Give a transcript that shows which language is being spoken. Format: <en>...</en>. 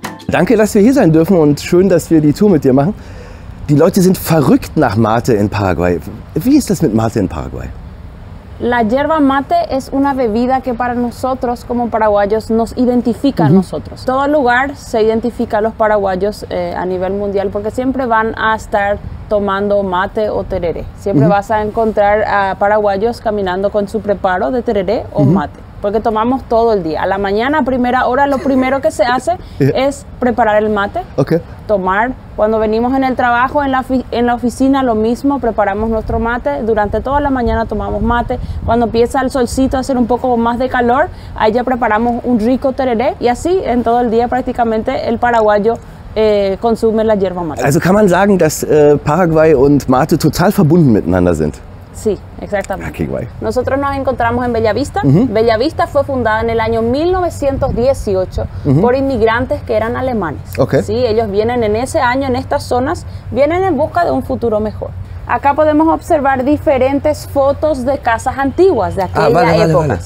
<de>Danke, dass wir hier sein dürfen und schön, dass wir die Tour mit dir machen. Die Leute sind verrückt nach Mate in Paraguay. Wie ist das mit Mate in Paraguay?</de> <es>La yerba mate es una bebida que para nosotros como paraguayos nos identifica a nosotros. Todo lugar se identifica a los paraguayos a nivel mundial porque siempre van a estar tomando mate o tereré. Siempre vas a encontrar a paraguayos caminando con su preparo de tereré o mate. porque tomamos todo el día. A la mañana, a primera hora, lo primero que se hace es preparar el mate, tomar. Cuando venimos en el trabajo, en la oficina, lo mismo, preparamos nuestro mate. Durante toda la mañana tomamos mate. Cuando empieza el solcito a hacer un poco más de calor, ahí ya preparamos un rico tereré. Y así, en todo el día, prácticamente, el paraguayo consume la yerba mate.</es> <de>Also kann man sagen, dass Paraguay und Mate total verbunden miteinander sind?</de> <es>Sí, exactamente. Ah, qué guay. Nosotros nos encontramos en Bellavista. Bellavista fue fundada en el año 1918 por inmigrantes que eran alemanes. Sí, ellos vienen en ese año, en estas zonas, vienen en busca de un futuro mejor. Acá podemos observar diferentes fotos de casas antiguas de aquella época.</es>